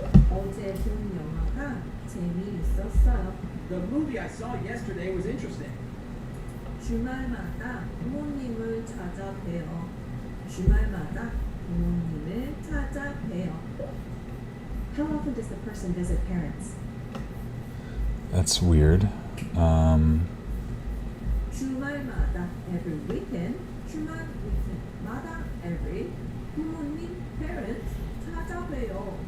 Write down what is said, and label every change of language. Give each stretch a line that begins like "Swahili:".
Korean: 어제 본 영화가 재미있었어요.
English: The movie I saw yesterday was interesting.
Korean: 주말마다 부모님을 찾아봬요. 주말마다 부모님을 찾아봬요.
English: How often does the person visit parents? That's weird. 주말마다 every weekend.
Korean: 주말 weekend마다 every 부모님 parents 찾아봬요.